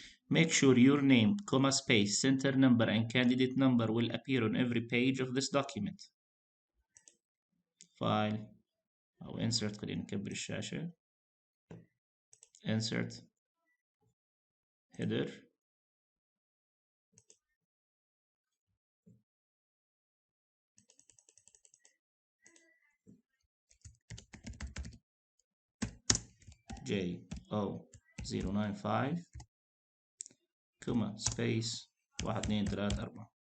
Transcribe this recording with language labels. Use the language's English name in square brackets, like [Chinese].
[English] Make sure your name, comma, space, center number and candidate number will appear on every page of this document. File [Arabic] أو [English] insert، [Arabic] خلينا نكبر الشاشة. [English] Insert header JO095 comma space 1 2 3 4.